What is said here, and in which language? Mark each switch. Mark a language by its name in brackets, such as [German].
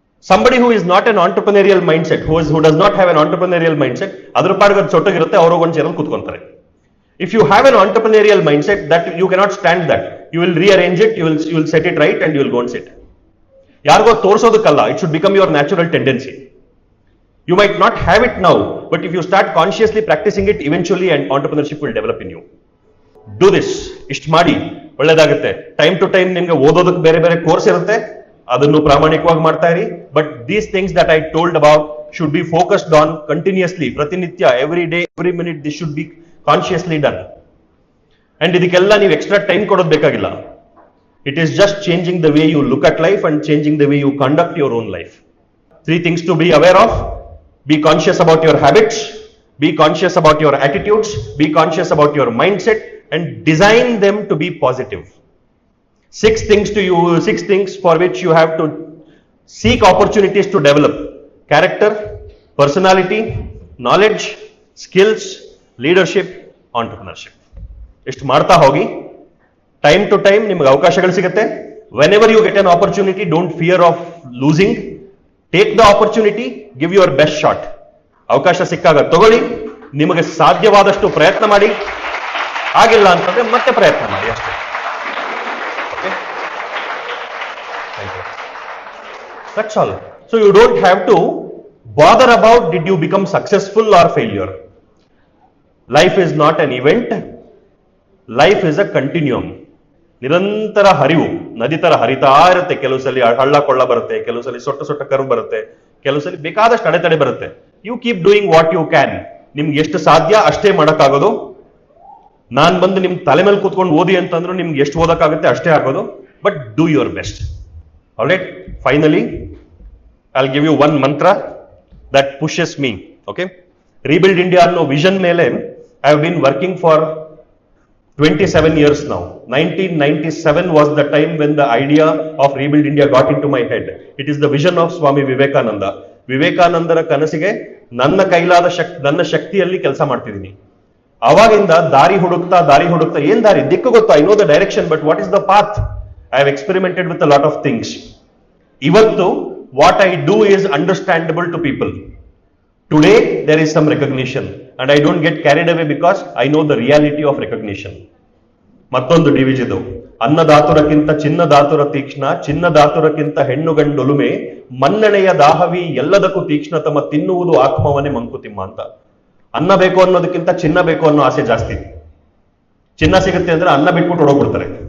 [English] Somebody who is not an entrepreneurial mindset, who does not have an entrepreneurial mindset, [Kannada] ಅದ್ರ ಪಾಡಿಗೆ ಸೊಟ್ಟಗಿರುತ್ತೆ, ಅವರು ಒಂದು ಚೇರಲ್ಲಿ ಕೂತ್ಕೊಂತಾರೆ. [English] If you have an entrepreneurial mindset, that you cannot stand that. You will rearrange it, you will set it right and you will go and sit. [Kannada] ಯಾರಿಗೋ ತೋರಿಸೋದಕ್ಕಲ್ಲ, [English] it should become your natural tendency. You might not have it now, but if you start consciously practicing it, eventually and entrepreneurship will develop in you. Do this. [Kannada] ಇಷ್ಟು ಮಾಡಿ, ಒಳ್ಳೇದಾಗುತ್ತೆ. Time to time ನಿಮ್ಗೆ ಓದೋದಕ್ಕೆ ಬೇರೆ ಬೇರೆ course ಇರುತ್ತೆ, ಅದನ್ನು ಪ್ರಾಮಾಣಿಕವಾಗಿ ಮಾಡ್ತಾ ಇರಿ. [English] but these things that I told about should be focused on continuously, [Kannada] ಪ್ರತಿನಿತ್ಯ, [English] Every day, every minute, this should be consciously done. And [Kannada] ಇದಕ್ಕೆಲ್ಲ ನೀವು ಎಕ್ಸ್ಟ್ರಾ ಟೈಮ್ ಕೊಡೋದು ಬೇಕಾಗಿಲ್ಲ. [English] It is just changing the way you look at life and changing the way you conduct your own life. 3 things to be aware of. Be conscious about your habits, be conscious about your attitudes, be conscious about your mindset, and design them to be positive. 6 things for which you have to seek opportunities to develop: character, personality, knowledge, skills, leadership, entrepreneurship. [Kannada] ಇಷ್ಟು ಮಾಡ್ತಾ ಹೋಗಿ, time to time ನಿಮಗೆ ಅವಕಾಶಗಳು ಸಿಗುತ್ತೆ. [English] Whenever you get an opportunity, don't fear of losing. Take the opportunity, give your best shot. [Kannada] ಅವಕಾಶ ಸಿಕ್ಕಾಗ ತಗೊಳ್ಳಿ, ನಿಮಗೆ ಸಾಧ್ಯವಾದಷ್ಟು ಪ್ರಯತ್ನ ಮಾಡಿ, ಆಗಿಲ್ಲ ಅಂತಂದ್ರೆ ಮತ್ತೆ ಪ್ರಯತ್ನ ಮಾಡಿ ಅಷ್ಟೇ. [English] That's all. So you don't have to bother about did you become successful or failure. Life is not an event. Life is a continuum. [Kannada] ನಿರಂತರ ಹರಿವು, ನದಿ ತರ ಹರಿತಾ ಇರುತ್ತೆ. ಕೆಲವು ಸಲ ಹಳ್ಳ ಕೊಳ್ಳ ಬರುತ್ತೆ, ಕೆಲವು ಸಲ ಸೊಟ್ಟ ಕರು ಬರುತ್ತೆ, ಕೆಲವು ಸಲ ಬೇಕಾದಷ್ಟು ಅಡೆತಡೆ ಬರುತ್ತೆ. [English] You keep doing what you can. [Kannada] ನಿಮ್ಗೆ ಎಷ್ಟು ಸಾಧ್ಯ ಅಷ್ಟೇ ಮಾಡಕ್ಕಾಗೋದು. ನಾನ್ ಬಂದು ನಿಮ್ ತಲೆ ಮೇಲೆ ಕೂತ್ಕೊಂಡು ಓದಿ ಅಂತಂದ್ರು ನಿಮ್ಗೆ ಎಷ್ಟು ಓದಕ್ಕಾಗುತ್ತೆ ಅಷ್ಟೇ ಆಗೋದು. [English] But do your best. Alright, finally I will give you one mantra that pushes me. Okay, rebuild India [Kannada] ಅನ್ನೋ [English] vision [Kannada] ಮೇಲೆ [English] I have been working for 27 years now. 1997 was the time when the idea of Rebuild India got into my head. It is the vision of Swami Vivekananda. [Kannada] ವಿವೇಕಾನಂದರ ಕನಸಿಗೆ ನನ್ನ ಕೈಲಾದ ನನ್ನ ಶಕ್ತಿಯಲ್ಲಿ ಕೆಲಸ ಮಾಡ್ತಿದ್ದೀನಿ. ಅವಾಗಿಂದ ದಾರಿ ಹುಡುಕ್ತಾ ಏನ್ ದಾರಿ, ದಿಕ್ಕು ಗೊತ್ತಾ, [English] I know the direction, but what is the path? I have experimented with a lot of things. [Kannada] ಇವತ್ತು [English] What I do is understandable to people. Today there is some recognition and I don't get carried away because I know the reality of recognition. [Kannada] ಮತ್ತೊಂದು ಡಿವಿಜಿದು, ಅನ್ನದಾತುರಕ್ಕಿಂತ ಚಿನ್ನದಾತುರ ತೀಕ್ಷ್ಣ, ಚಿನ್ನದಾತುರಕ್ಕಿಂತ ಹೆಣ್ಣು ಗಂಡೊಲುಮೆ, ಮನ್ನಣೆಯ ದಾಹವಿ ಎಲ್ಲದಕ್ಕೂ ತೀಕ್ಷ್ಣತಮ, ತಿನ್ನುವುದು ಆತ್ಮವನೇ ಮಂಕುತಿಮ್ಮ ಅಂತ. ಅನ್ನ ಬೇಕು ಅನ್ನೋದಕ್ಕಿಂತ ಚಿನ್ನ ಬೇಕು ಅನ್ನೋ ಆಸೆ ಜಾಸ್ತಿ. ಚಿನ್ನ ಸಿಗುತ್ತೆ ಅಂದ್ರೆ ಅನ್ನ ಬಿಟ್ಬಿಟ್ಟು ಹೊಡೋಗ್ಬಿಡ್ತಾರೆ.